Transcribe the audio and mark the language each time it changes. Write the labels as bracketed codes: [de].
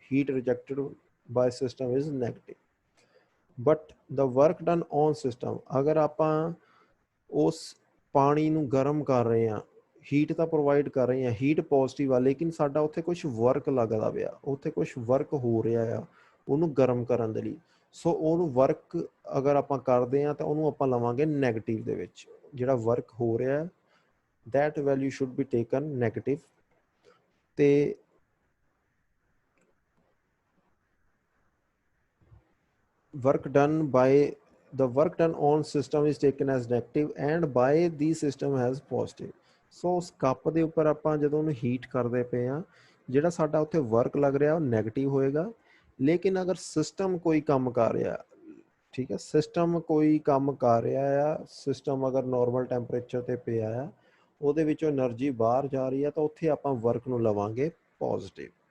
[en] Heat rejected by system is negative. But the work done on system, [pa] ਅਗਰ ਆਪਾਂ ਉਸ ਪਾਣੀ ਨੂੰ ਗਰਮ ਕਰ ਰਹੇ ਹਾਂ, ਹੀਟ ਤਾਂ ਪ੍ਰੋਵਾਈਡ ਕਰ ਰਹੇ ਹਾਂ, ਹੀਟ ਪੋਜ਼ਿਟਿਵ ਆ, ਲੇਕਿਨ ਸਾਡਾ ਉੱਥੇ ਕੁਛ ਵਰਕ ਲੱਗਦਾ ਪਿਆ, ਉੱਥੇ ਕੁਛ ਵਰਕ ਹੋ ਰਿਹਾ ਆ ਉਹਨੂੰ ਗਰਮ ਕਰਨ ਦੇ ਲਈ। ਸੋ ਉਹਨੂੰ ਵਰਕ ਅਗਰ ਆਪਾਂ ਕਰਦੇ ਹਾਂ ਤਾਂ ਉਹਨੂੰ ਆਪਾਂ ਲਵਾਂਗੇ ਨੈਗੇਟਿਵ ਦੇ ਵਿੱਚ। ਜਿਹੜਾ ਵਰਕ ਹੋ ਰਿਹਾ [en] That value should be taken negative. [pa] ਤੇ [en] work done by the work done on system is taken as negative and by the system as positive. [pa] ਸੋ ਉਸ ਕੱਪ ਦੇ ਉੱਪਰ ਆਪਾਂ ਜਦੋਂ ਉਹਨੂੰ ਹੀਟ ਕਰਦੇ ਪਏ ਹਾਂ, ਜਿਹੜਾ ਸਾਡਾ ਉੱਥੇ ਵਰਕ ਲੱਗ ਰਿਹਾ ਉਹ ਨੈਗੇਟਿਵ ਹੋਏਗਾ। ਲੇਕਿਨ ਅਗਰ ਸਿਸਟਮ ਕੋਈ ਕੰਮ ਕਰ ਰਿਹਾ, ਠੀਕ ਹੈ, ਸਿਸਟਮ ਕੋਈ ਕੰਮ ਕਰ ਰਿਹਾ ਆ, ਸਿਸਟਮ ਅਗਰ ਨੋਰਮਲ ਟੈਂਪਰੇਚਰ 'ਤੇ ਪਿਆ ਆ, ਉਹਦੇ ਵਿੱਚੋਂ ਐਨਰਜੀ ਬਾਹਰ ਜਾ ਰਹੀ ਆ, ਤਾਂ ਉੱਥੇ ਆਪਾਂ ਵਰਕ ਨੂੰ ਲਵਾਂਗੇ ਪੋਜ਼ਿਟਿਵ।